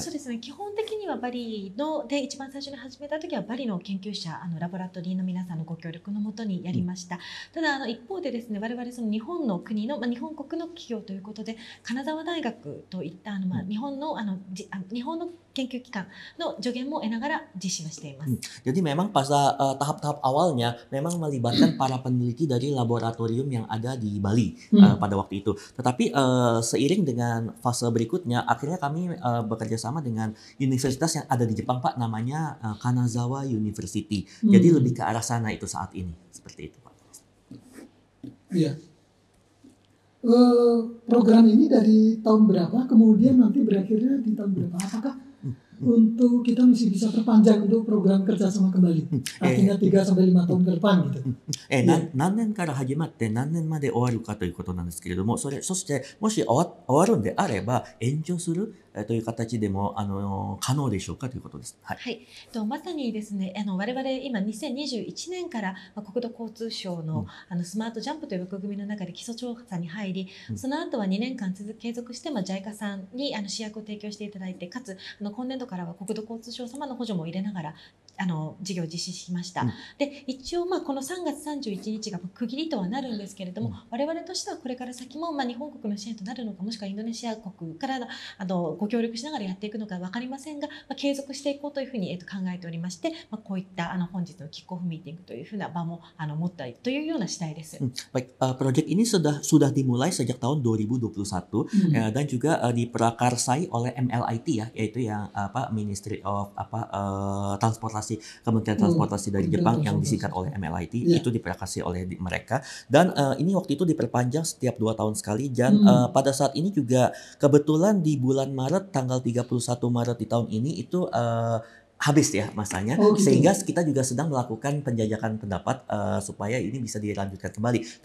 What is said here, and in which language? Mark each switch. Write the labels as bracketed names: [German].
[Japanese] そうですね、基本的にはバリで一番最初に始めた時はバリの研究者ラボラトリーの皆さんのご協力のもとにやりました。ただ一方でですね、我々その日本の国の、日本国の企業ということで金沢大学といった日本の研究機関の助言も得ながら実施をしています。 [Indonesian] Jadi memang pas tahap-tahap awalnya memang melibatkan para peneliti dari laboratorium yang ada di Bali pada waktu itu. Tetapi seiring dengan fase berikutnya, akhirnya kami bekerja sama dengan universitas yang ada di Jepang, Pak, namanya Kanazawa University. Jadi lebih ke arah sana itu saat ini, seperti itu, Pak. Iya. Program ini dari tahun berapa? Kemudian nanti berakhirnya di tahun berapa? Apakah untuk kita masih bisa perpanjang untuk program kerjasama kembali? Artinya 3-5 tahun ke depan gitu. [Japanese] 何年から始まって何年まで終わるかということなんですけれども、そしてもし終わるんであれば延長するという形でも可能でしょうかということです。はい。まさにですね、我々今2021年から国土交通省のスマートジャンプという枠組みの中で基礎調査に入り、その後は2年間継続してJICA さんに試薬を提供していただいて、かつ今年度からは国土交通省様の補助も入れながら事業を実施しました。で、一応この3月31日が区切りとはなるんですけれども、我々としてはこれから先も日本国の支援となるのか、もしくはインドネシア国からご協力しながらやっていくのか分かりませんが、継続していこうというふうに考えておりまして、こういった本日のキックオフミーティングというふうな場も持ったというような次第です。 [Indonesian] Baik, proyek ini sudah dimulai sejak tahun 2021 dan juga diprakarsai oleh MLIT ya, yaitu yang Ministry of Transportasi, Kementerian Transportasi dari Jepang yang disingkat oleh MLIT, itu diprakarsai oleh mereka. Dan ini waktu itu diperpanjang setiap 2 tahun sekali, dan pada saat ini juga kebetulan di bulan Maret, tanggal 31 Maret di tahun ini itu habis ya masanya, sehingga kita juga sedang melakukan penjajakan pendapat supaya ini bisa dilanjutkan kembali.